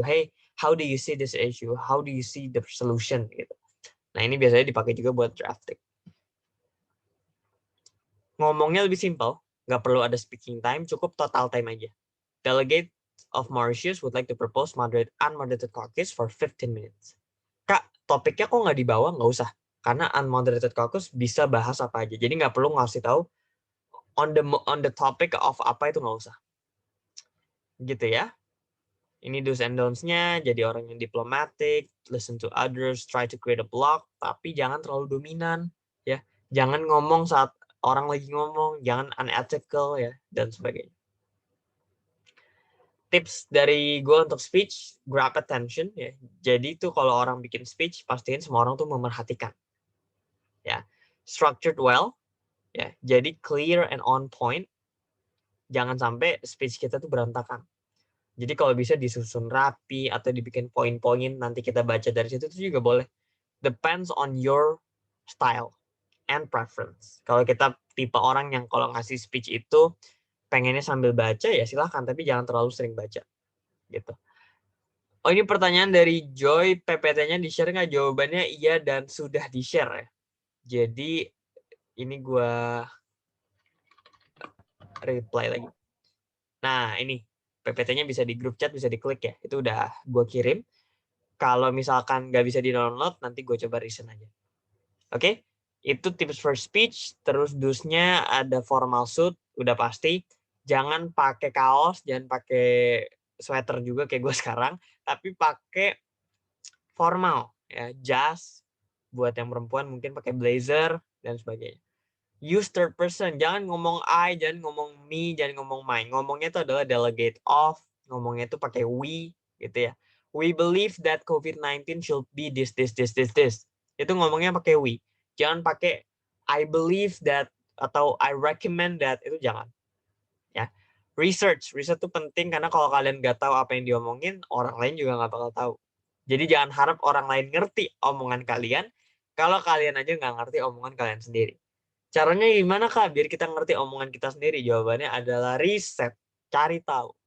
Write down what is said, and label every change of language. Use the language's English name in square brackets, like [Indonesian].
[English] Hey, how do you see this issue? How do you see the solution? [Indonesian] Gitu. Nah, ini biasanya dipakai juga buat drafting. Ngomongnya lebih simpel, nggak perlu ada speaking time, cukup total time aja. [English] Delegate of Mauritius would like to propose unmoderated caucus for 15 minutes. [Indonesian] Kak, topiknya kok nggak dibawa? Nggak usah. Karena unmoderated caucus bisa bahas apa aja. Jadi nggak perlu ngasih tahu [English] on the topic of [Indonesian] apa itu, nggak usah. Gitu ya. Ini do's and don'ts-nya, jadi orang yang [English] diplomatic, listen to others, try to create a block, [Indonesian] tapi jangan terlalu dominan. Ya, jangan ngomong saat orang lagi ngomong, jangan unethical ya, dan sebagainya. Tips dari gue untuk speech, [English] grab attention [Indonesian] ya. Jadi tuh kalau orang bikin speech, pastiin semua orang tuh memerhatikan. Ya, [English] structured well, [Indonesian] ya. Jadi [English] clear and on point. [Indonesian] Jangan sampai speech kita tuh berantakan. Jadi kalau bisa disusun rapi atau dibikin poin-poin, nanti kita baca dari situ itu juga boleh. [English] Depends on your style and preference. [Indonesian] Kalau kita tipe orang yang kalau ngasih speech itu pengennya sambil baca ya silahkan, tapi jangan terlalu sering baca. Gitu. Oh, ini pertanyaan dari Joy, PPT-nya di-share nggak? Jawabannya iya dan sudah di-share ya. Jadi ini gue reply lagi. Nah, ini PPT-nya bisa di grup chat, bisa diklik ya. Itu udah gue kirim. Kalau misalkan nggak bisa di-download, nanti gue coba reason aja. Oke? Itu [English] tips for speech. [Indonesian] Terus dus-nya ada [English] formal suit, [Indonesian] udah pasti. Jangan pakai kaos, jangan pakai sweater juga kayak gue sekarang. Tapi pakai formal. Ya, jas. Buat yang perempuan mungkin pakai blazer, dan sebagainya. [English] Use third person. [Indonesian] Jangan ngomong I, jangan ngomong me, jangan ngomong mine. Ngomongnya itu adalah [English] delegate of. [Indonesian] Ngomongnya itu pakai we, gitu ya. [English] We believe that COVID-19 should be this. [Indonesian] Itu ngomongnya pakai we. Jangan pakai [English] I believe that [Indonesian] atau [English] I recommend that. [Indonesian] Itu jangan. Ya. Research itu penting karena kalau kalian nggak tahu apa yang diomongin, orang lain juga nggak bakal tahu. Jadi jangan harap orang lain ngerti omongan kalian kalau kalian aja nggak ngerti omongan kalian sendiri. Caranya gimana Kak? Biar kita ngerti omongan kita sendiri. Jawabannya adalah riset, cari tahu.